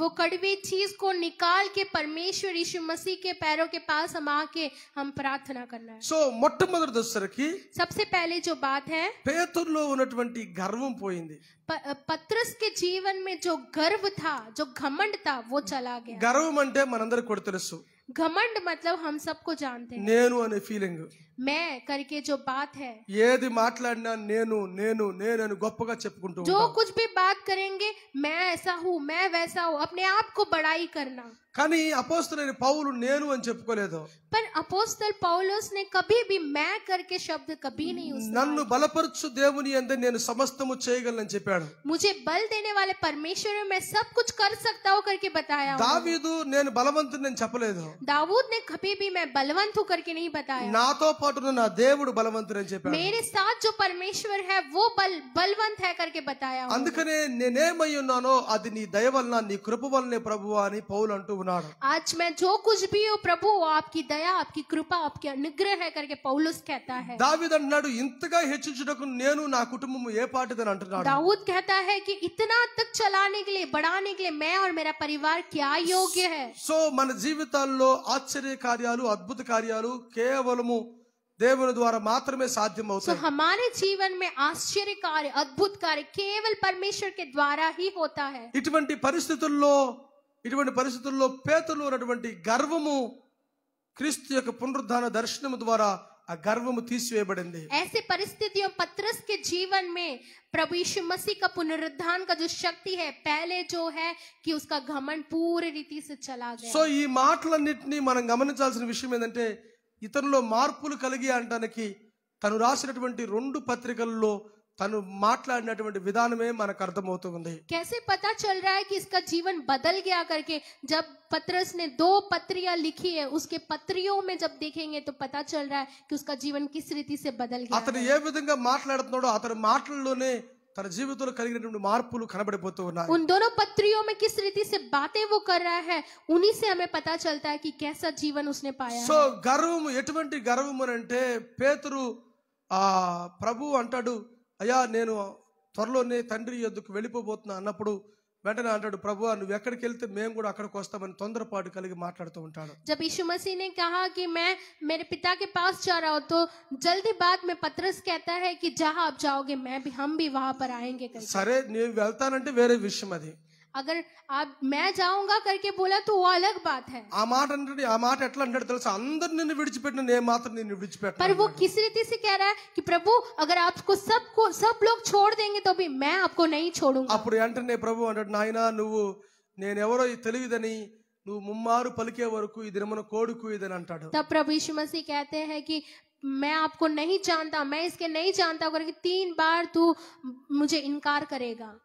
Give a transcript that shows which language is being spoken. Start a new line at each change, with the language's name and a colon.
Hindi: वो कड़वी चीज को निकाल के परमेश्वर यीशु मसीह के पैरों के पास हम आके हम प्रार्थना करना है।
Telugu: సో మొట్టమొదటి దశకి
Hindi: सबसे पहले जो बात है,
Telugu: పేతురులో ఉన్నటువంటి గర్వం పోయింది।
Hindi: पतरस के जीवन में जो गर्व था, जो घमंड था, वो चला गया।
Telugu: గర్వం అంటే మనందరికి కూడా తెలుసు,
Hindi: घमंड मतलब हम सबको जानते हैं,
Telugu: నేను అనే ఫీలింగ్।
Hindi: मैं करके जो बात है,
Telugu: ఏది మాట్లాడినా నేను నేను నేను అని గొప్పగా చెప్పుకుంటూ
Hindi: जो
Telugu: ఉంటాం।
Hindi: कुछ भी बात करेंगे मैं ऐसा हूँ, मैं वैसा हूँ, अपने आप को बड़ाई करना।
Telugu: కానీ అపోస్తలుడైన పౌలు నేను అని చెప్పుకోలేదు।
Hindi: पर अपोस्तल पौलुस ने कभी भी मैं करके शब्द कभी नहीं उसने
Telugu: నన్ను బలపరచు దేవుని యందు నేను సమస్తము చేయగలనని చెప్పాడు।
Hindi: मुझे बल देने वाले परमेश्वर में मैं सब कुछ कर सकता हूँ करके बताया।
Telugu: దావీదు నేను బలవంతుని అని చెప్పలేదు,
Hindi: दाऊद ने कभी भी मैं बलवंत हूँ करके नहीं बताया।
Telugu: నాతో పాటున్న నా దేవుడు బలవంతుని అని చెప్పాడు।
Hindi: मेरे साथ जो परमेश्वर है वो बलवंत है करके बताया।
Telugu: అందుకనే నేనేమై ఉన్నానో అది నీ దయ వలన, నీ కృప వలనే ప్రభువా అని పౌలు అంటూ ఉన్నాడు।
Hindi: आज मैं जो कुछ भी हूँ प्रभु, आपकी दया, आपकी कृपा, आपकी अनुग्रह है करके पौलुस कहता है।
Telugu: దావీదు అన్నాడు, ఇంతగా హెచ్చించుటకు నేను నా కుటుంబం ఏ పాటిదని అంటున్నాడు।
Hindi: दाऊद कहता है कि इतना तक चलाने के लिए, बढ़ाने के लिए मैं और मेरा परिवार क्या योग्य है।
Telugu: సో మన జీవితాల్లో ఆశ్చర్య కార్యాలు, అద్భుత కార్యాలు కేవలము దేవుని ద్వారా మాత్రమే సాధ్యమవుతాయి।
Hindi: हमारे जीवन में आश्चर्य कार्य, अद्भुत कार्य केवल परमेश्वर के द्वारा ही होता है।
Telugu: ఇటువంటి పరిస్థితుల్లో పేతురులో ఉన్నటువంటి గర్వము క్రీస్తు యొక్క పునరుద్ధాన దర్శనము ద్వారా ఆ గర్వము తీసివేయబడింది।
Hindi: ऐसे परिस्थितियों पतरस के जीवन में प्रभु यीशु मसीह का पुनरुत्थान का जो शक्ति है, पहले जो है कि उसका घमंड पूरी रीति से चला गया।
Telugu: సో ఈ మాటలన్నిటినీ మనం గమనించాల్సిన విషయం ఏంటంటే, ఇతరులో మార్పులు కలిగి అనడానికి తను రాసినటువంటి 2 పత్రికల్లో తను మాట్లాడినటువంటి విధానమే మనకు అర్థమవుతుంది।
Hindi: कैसे पता चल रहा है कि इसका जीवन बदल गया करके, जब पतरस ने 2 पत्रियां लिखी है, उसके पत्रियों में जब देखेंगे तो पता चल रहा है कि उसका जीवन किस रीति से बदल गया।
Telugu: అతను ఏ విధంగా మాట్లాడుతున్నాడో అతని మాటల్లోనే తన జీవితంలో కలిగినటువంటి మార్పులు కనబడిపోతూ ఉన్నాయి।
Hindi: उन दोनों पत्रियों में किस रीति से बातें वो कर रहा है, उन्हीं से हमें पता चलता है कि कैसा जीवन उसने पाया
Telugu: సో
Hindi: है।
Telugu: గర్వము ఎటువంటి గర్వము అంటే, పేతురు ప్రభు అంటాడు, అయ్యా నేను త్వరలోనే తండ్రి యొద్దకు వెళ్ళిపోబోతున్నా అన్నప్పుడు వెంటనే అంటాడు, ప్రభువా నువ్వు ఎక్కడికి వెళ్తే మేము కూడా అక్కడికి వస్తామని తొందరపాటు కలిగి మాట్లాడుతూ ఉంటాడు।
Hindi: जब यीशु मसीह ने कहा कि मैं मेरे पिता के पास जा रहा हूँ, तो जल्दी बाद में पतरस कहता है कि जहाँ आप जाओगे हम भी वहां पर आएंगे करके।
Telugu: సరే నేను వెళ్తానంటే వేరే విషయం అది।
Hindi: अगर आप मैं जाऊंगा करके बोला तो वो अलग बात है,
Telugu: ఆ మాట అంటే ఆ మాట ఎట్లా అంటాడు తెలుసా, అందరు నిన్ను విడిచిపెట్టిన నేను మాత్రం నిన్ను
Hindi: पर
Telugu: విడిచిపెట్టను
Hindi: वो किस रीति से कह रहा है कि प्रभु अगर आपको सब लोग छोड़ देंगे तो भी मैं आपको नहीं छोड़ूंगा।
Telugu: అప్పుడు వెంటనే ప్రభు అంటాడు, నాయనా నువ్వు నేనెవరో తెలియదని నువ్వు ముమ్మారు పలికే వరకు ఈ దినమున కోడుకు ఇదని అంటాడు।
Hindi: तब प्रभु यीशु मसीह कहते हैं कि मैं आपको नहीं जानता, मैं इसके नहीं जानता करके 3 बार तू मुझे इनकार करेगा।